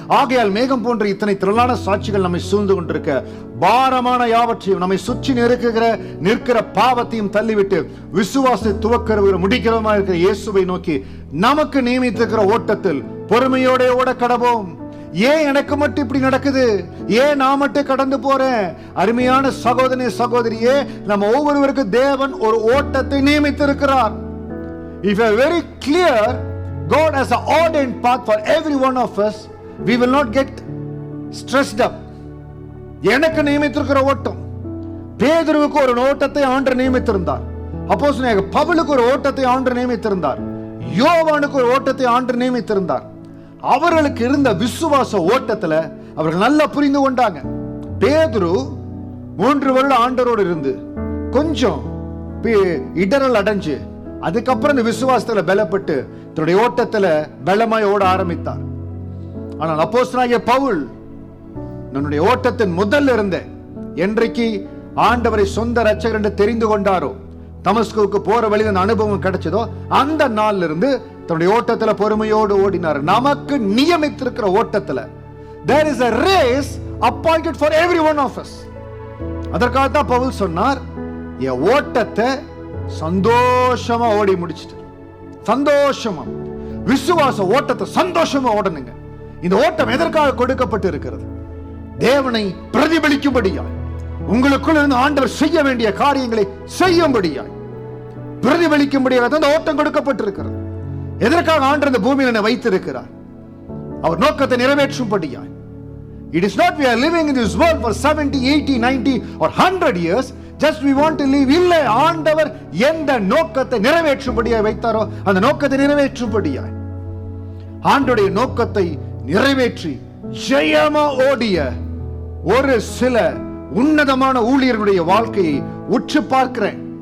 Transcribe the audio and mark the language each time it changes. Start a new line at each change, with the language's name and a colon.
Tamil: ஆகையால் மேகம் போன்ற இத்தனை திரளான சாட்சிகள் நம்மை சூழ்ந்து கொண்டிருக்க, பாரமான யாவற்றையும் நம்மை சுற்றி நிற்கிற பாவத்தையும் தள்ளிவிட்டு விசுவாசத்தை துவக்கிறவர் முடிக்கிறவமா இருக்கிற இயேசுவை நோக்கி நமக்கு நியமித்திருக்கிற ஓட்டத்தில் பொறுமையோட ஓட கடவோம். ஏன் எனக்கு மட்டும் இப்படி நடக்குது? ஏன் நான் மட்டும் கடந்து போறேன்? அருமையான சகோதரனே, சகோதரியே, நம்ம ஒவ்வொருவருக்கு தேவன் ஒரு ஓட்டத்தை நியமித்திருக்கிறார்.
English: If you are very clear, God has an ordained path for every one of us. We will not get stressed up.
Tamil: எனக்கு நியமித்திருக்கிற ஓட்டம். பேதுருவுக்கு ஒரு ஓட்டத்தை ஆண்டவர் நியமித்திருந்தார். அப்போஸ்தலனாகிய பவுலுக்கு ஒரு ஓட்டத்தை ஆண்டவர் நியமித்திருந்தார். யோவானுக்கு ஒரு ஓட்டத்தை ஆண்டவர் நியமித்திருந்தார். அவர்களுக்கு இருந்த விசுவாச ஓட்டத்துல அவர்கள் நல்லா புரிந்து கொண்டாங்க. பேதுரு 3 வருடம் ஆண்டவரோடு இருந்து கொஞ்சம் இடரல் அடைஞ்சு அதுக்கப்புறம் இந்த விசுவாசத்துல பலப்பட்டு தன்னுடைய ஓட்டத்துல பலமாய் ஓட ஆரம்பித்தார். ஆனால் அப்போஸ்தலனாகிய பவுல் தன்னுடைய ஓட்டத்தின் முதல்ல இருந்த என்றைக்கு ஆண்டவரை சொந்த இரட்சகர் என்று தெரிந்து கொண்டாரோ, தமஸ்குவுக்கு போற வழியில் அந்த அனுபவம் கிடைச்சதோ, அந்த நாள்ல இருந்து தன்னுடைய ஓட்டத்துல பொறுமையோடு ஓடினார். நமக்கு நியமித்திருக்கிற ஓட்டத்துல
English: there is a race appointed for every one of us.
Tamil: அதற்காக தான் பவுல் சொன்னார், என் ஓட்டத்தை சந்தோஷமா ஓடி முடிச்சிட்டு, சந்தோஷமா விசுவாச ஓட்டத்தை சந்தோஷமா ஓடணுங்க. இந்த ஓட்டம் எதற்காக கொடுக்கப்பட்டு இருக்கிறது? தேவனை பிரதிபலிக்கும்படியாய், உங்களுக்குள் இருந்து ஆண்டவர் செய்ய வேண்டிய காரியங்களை செய்யும்படியாய், பிரதிபலிக்கும்படியாக அந்த ஓட்டம் கொடுக்கப்பட்டிருக்கிறது. எதற்காக ஆண்டவர் இந்த பூமியில் என்னை வைத்திருக்கிறார்? அவர் நோக்கத்தை நிறைவேற்றும்படியாய்.
English: It is not we are living in this world for 70, 80, 90 or 100 years just we want to live.
Tamil: இல்லை, ஆண்டவர் எந்த நோக்கத்தை நிறைவேற்றும்படியாய் வைத்தாரோ அந்த நோக்கத்தை நிறைவேற்றும்படியாய், ஆண்டவருடைய நோக்கத்தை நிறைவேற்றி ஜெயமா ஓடிய ஒரு சில உன்னதமான ஊழியர்களுடைய வாழ்க்கையை உற்று பார்க்கிறேன்.